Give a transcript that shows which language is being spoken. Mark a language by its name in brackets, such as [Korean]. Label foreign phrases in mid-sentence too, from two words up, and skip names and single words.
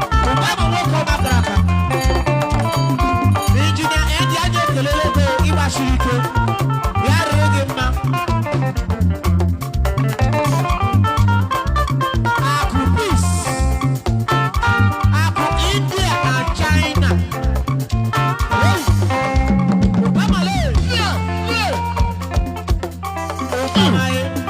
[Igbo] Ụba bụ nwoke ọ batara aka. Injinia Eddie anyị ekelele gị ịgbasiri ike. Ya rịrị gị mma. Akụ peace. Akụ India and China. Hey. Ụba male. [English] Yeah, yeah. [Igbo] Ụba male.